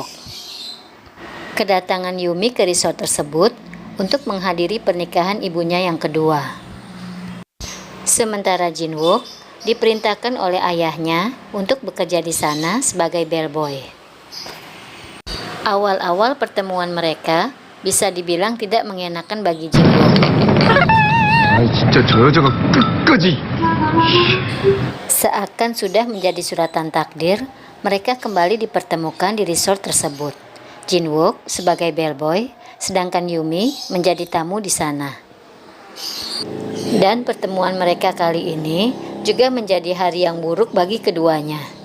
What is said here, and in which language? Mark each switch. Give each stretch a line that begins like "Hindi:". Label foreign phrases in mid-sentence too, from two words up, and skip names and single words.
Indonesian: Kedatangan Yoo-mi ke resort tersebut untuk menghadiri pernikahan ibunya yang kedua. Sementara Jin-wook diperintahkan oleh ayahnya untuk bekerja di sana sebagai bellboy. Awal-awal pertemuan mereka bisa dibilang tidak mengenakan bagi Jin-wook.
Korean: 진짜 저 여자가 끝까지.
Indonesian: Seakan sudah menjadi suratan takdir, mereka kembali dipertemukan di resort tersebut. Jin-wook sebagai bellboy, sedangkan Yoo-mi menjadi tamu di sana. Dan pertemuan mereka kali ini juga menjadi hari yang buruk bagi keduanya.